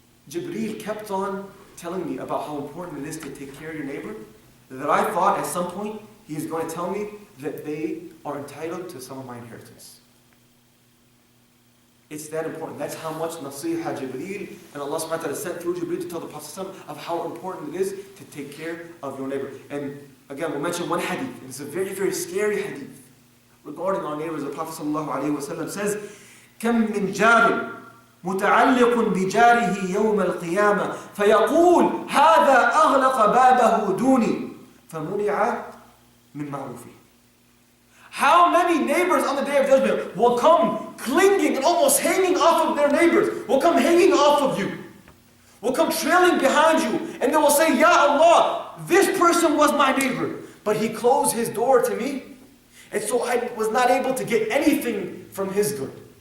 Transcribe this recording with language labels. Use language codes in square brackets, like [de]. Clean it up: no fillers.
[en] Jibreel kept on telling me about how important it is to take care of your neighbor, that I thought at some point he is going to tell me that they are entitled to some of my inheritance. It's that important. That's how much nasiha Jibreel and Allah subhanahu wa ta'ala sent through Jibreel to tell the Prophet of how important it is to take care of your neighbor. And again, we'll mention one hadith. It's a very, very scary hadith regarding our neighbors. The Prophet says, [ar] كم من جار متعلق بجاره يوم القيامة فيقول هذا أغلق بابه دوني فمنع من معروفه. [en] How many neighbors on the Day of Judgment will come clinging and almost hanging off of their neighbors, will come hanging off of you, will come trailing behind you, and they will say, Ya Allah, this person was my neighbor, but he closed his door to me, and so I was not able to get anything from his good.